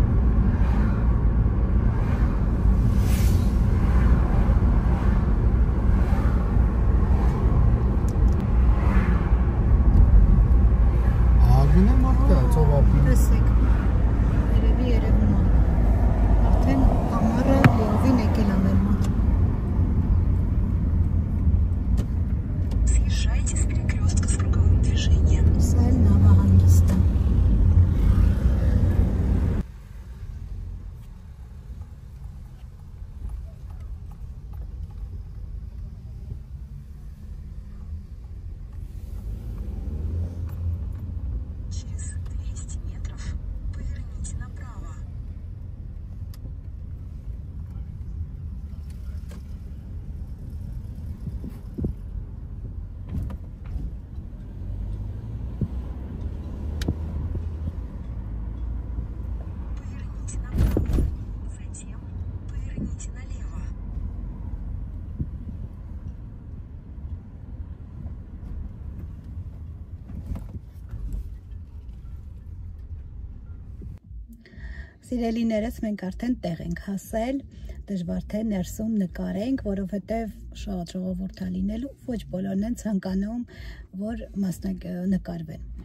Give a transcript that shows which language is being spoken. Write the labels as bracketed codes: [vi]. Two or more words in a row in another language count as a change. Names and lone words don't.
[hy] Ագին է մարդը, ծովապին։ Տեսեք, երևում է, արդեն ամառը լիովին եկել է մեր մոտ։ [ru] Съезжайте с перекрестка с круговым движением. [hy] Սա էլ նավահանգիստը։ [ru] Через 200 метров поверните направо. Поверните направо. Затем поверните налево. [hy] Սիրելիներս, մենք արդեն տեղ ենք հասել, դժվար թե ներսում նկարենք, որովհետև շատ ժողովուրդ է լինելու, ոչ բոլորն են ցանկանում, որ նկարվեն։